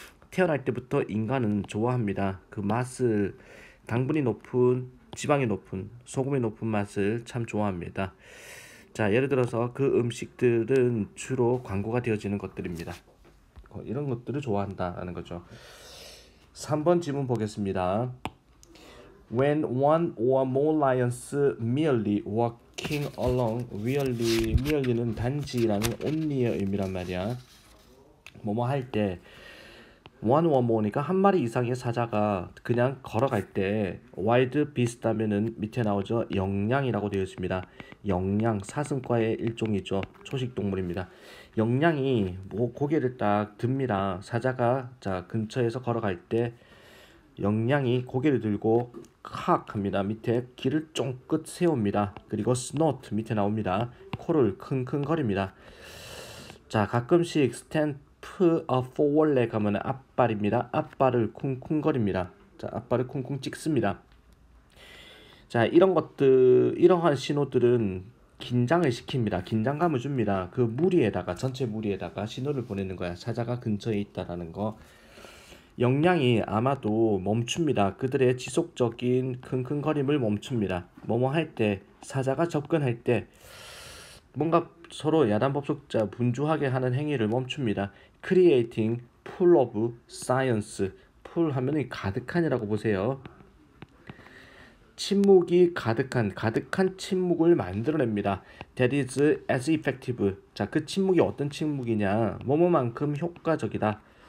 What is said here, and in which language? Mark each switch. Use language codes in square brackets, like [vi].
[ko] 태어날 때부터 인간은 좋아합니다. 그 맛을, 당분이 높은, 지방이 높은, 소금이 높은 맛을 참 좋아합니다. 예를 들어서 그 음식들은 주로 광고가 되어지는 것들입니다. 이런 것들을 좋아한다라는 거죠. 3번 지문 보겠습니다. [en] When one or more lions merely walking along, merely는 [ko] 단지라는 [en] only의 [ko] 의미란 말이야. 뭐뭐 할 때, [en] one or more [ko] 니까 한 마리 이상의 사자가 그냥 걸어갈 때, [en] wild beast [ko] 하면은 밑에 나오죠. 영양이라고 되어 있습니다. 영양, 사슴과의 일종이죠. 초식 동물입니다. 영양이 고개를 딱 듭니다. 사자가 근처에서 걸어갈 때 영양이 고개를 들고 칵 합니다. 밑에 귀를 쫑긋 세웁니다. 그리고 snort 밑에 나옵니다. 코를 킁킁거립니다. 가끔씩 [en] stamp a forward leg [ko] 하면 앞발입니다. 앞발을 쿵쿵거립니다. 앞발을 쿵쿵 찍습니다. 이런 것들, 이러한 신호들은 긴장을 시킵니다. 긴장감을 줍니다. 그 무리에다가, 전체 무리에다가 신호를 보내는 거야. 사자가 근처에 있다라는 거. 영양이 아마도 멈춥니다. 그들의 지속적인 킁킁거림을 멈춥니다. 뭐뭐 할 때, 사자가 접근할 때 뭔가 서로 야단법석자 분주하게 하는 행위를 멈춥니다. [en] Creating full of science. [ko] full 하면 가득한이라고 보세요. 침묵이 가득한 침묵을 만들어냅니다. [en] That is as effective. [ko] 그 침묵이 어떤 침묵이냐? 뭐뭐만큼 효과적이다.